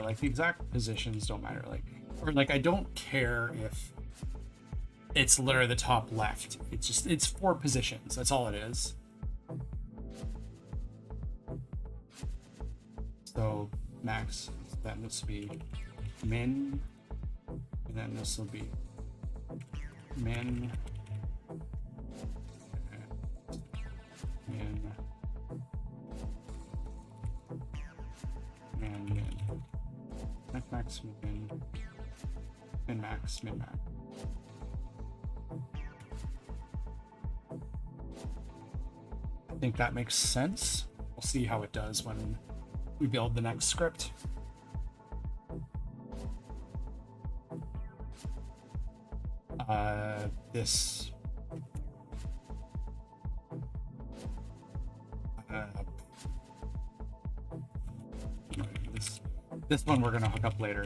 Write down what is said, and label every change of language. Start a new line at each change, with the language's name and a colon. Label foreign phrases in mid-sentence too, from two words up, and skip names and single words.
English: Like the exact positions don't matter. Or I don't care if it's literally the top left. It's 4 positions. That's all it is. So max, then this will be min, and then this will be min, min, and min, max, min, min max, min max. I think that makes sense. We'll see how it does when we build the next script. This this one we're gonna hook up later.